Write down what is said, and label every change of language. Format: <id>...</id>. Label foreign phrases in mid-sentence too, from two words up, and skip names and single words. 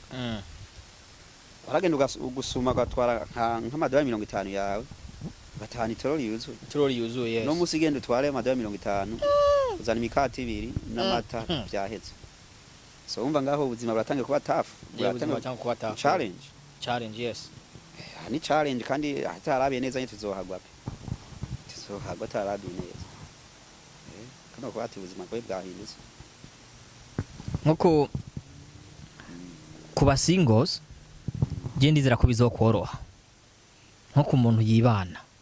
<rn>Waragenda ugusuma gatwara nk'amadolari 50 yawe batahana itoroli yuzuye</rn> <en>yes.</en> <rn>No musi genda utware amadolari 50 uzana imikati ibiri n'amata byaheze. So umva ngaho ubuzima buratangiye kuba tough, buratangiye kuba tough, challenge yes. Ni challenge kandi hatarabiye neza nyine tuzohagwa pe, tuzohagwa tarabiye neza. Kana ko ati ubuzima bwe bwahindutse nkuko kuba singles je ndizera ko bizokoroha nko ku muntu yibana.</rn>